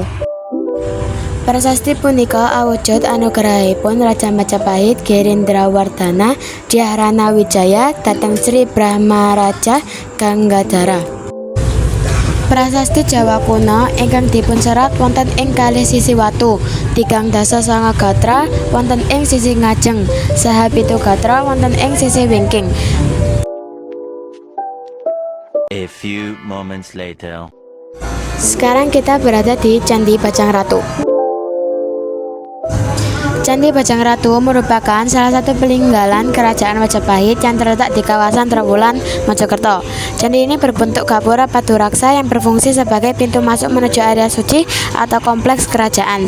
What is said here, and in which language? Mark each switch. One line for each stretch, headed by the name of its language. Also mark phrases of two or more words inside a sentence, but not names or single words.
Javanese: Prasasti punika awujud anugerahipun Raja Majapahit Girindrawardhana Dhyarana Wijaya dhateng Sri Brahmaraja Ganggadhara. Prasasti Jawa kuno ingkang dipunserat wonten ing kalih sisi watu, 3 dasa sanga gatra wonten ing sisi ngajeng, saha 7 gatra wonten ing sisi wingking.
English: A few moments later.
Indonesian: Sekarang kita berada di Candi Bajang Ratu. Candi Bajang Ratu merupakan salah satu peninggalan kerajaan Majapahit yang terletak di kawasan Trowulan, Mojokerto. Candi ini berbentuk gapura paturaksa yang berfungsi sebagai pintu masuk menuju area suci atau kompleks kerajaan.